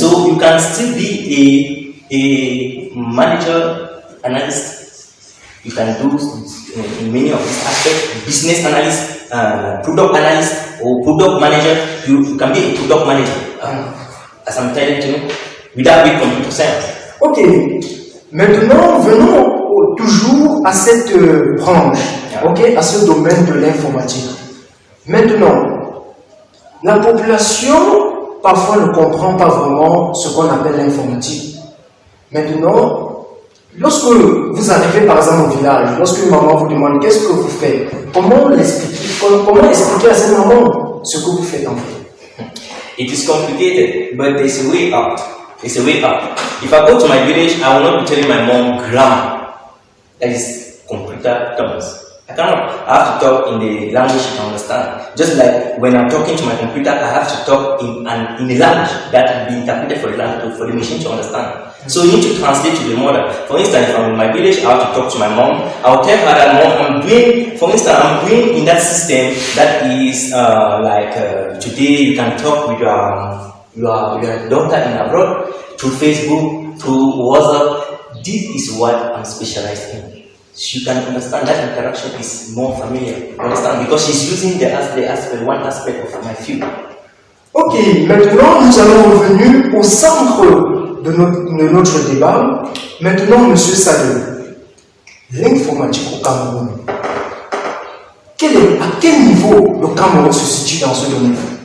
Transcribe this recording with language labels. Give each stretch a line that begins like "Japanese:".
English: So you can still be a manager, analyst. You can do in many of these aspects, business analyst, product analyst, or product manager. You can be a product manager, as I'm telling you, without being computer science. Ok.
French: Maintenant, venons toujours à cette branche, ok, à ce domaine de l'informatique. Maintenant, la population parfois ne comprend pas vraiment ce qu'on appelle l'informatique. Maintenant, lorsque vous arrivez par exemple au village, lorsque une maman vous demande qu'est-ce que vous faites, comment expliquer à cette maman ce que vous faites en fait?
English: It is complicated, but there's a way out. There's a way out. If I go to my village, I will not be telling my mom grammar. That is computer terms. I have to talk in the language she can understand. Just like when I'm talking to my computer, I have to talk in a language that will be interpreted for the machine to understand. So you need to translate to the mother. For instance, if I'm in my village, I have to talk to my mom. I'll tell her that mom, I'm doing in that system that is today you can talk with your daughter in abroad through Facebook, through WhatsApp. This is what I'm specialized in. She can understand that interaction is more familiar. Understand? Because she's using one aspect of my field.
French: Ok, maintenant nous allons revenir au centre de notre débat. Maintenant, Monsieur Saleh, l'informatique au Cameroun. À quel niveau le Cameroun se situe dans ce domaine?